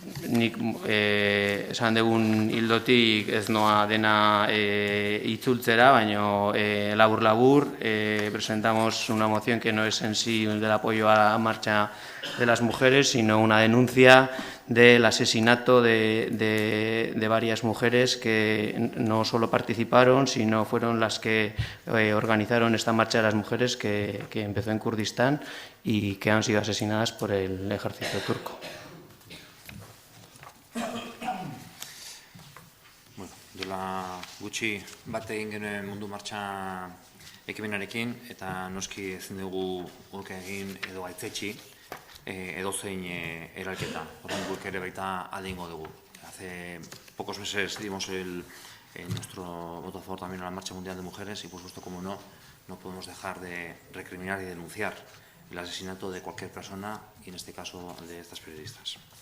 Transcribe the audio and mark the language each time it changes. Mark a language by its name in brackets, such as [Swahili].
[Basque] Nik esan dugun hildotik ez noa dena itzultzera, baina labur [Spanish] presentamos una moción que no es en sí del apoyo a la marcha de las mujeres, sino una denuncia del asesinato de varias mujeres que no solo participaron, sino fueron las que organizaron esta marcha de las mujeres que empezó en Kurdistán y que han sido asesinadas por el ejército turco. [Basque] Duela gutxi bat egin genuen mundu martxa ekimenarekin eta noski ezin dugu guk egin edo gaitzetsi edozein eralketa. Horren guk ere baita aldeingo dugu. [Spanish] Hace pocos meses dimos nuestro voto a favor también a la Marcha Mundial de Mujeres y por supuesto, como no podemos dejar de recriminar y denunciar el asesinato de cualquier persona y en este caso de estas periodistas.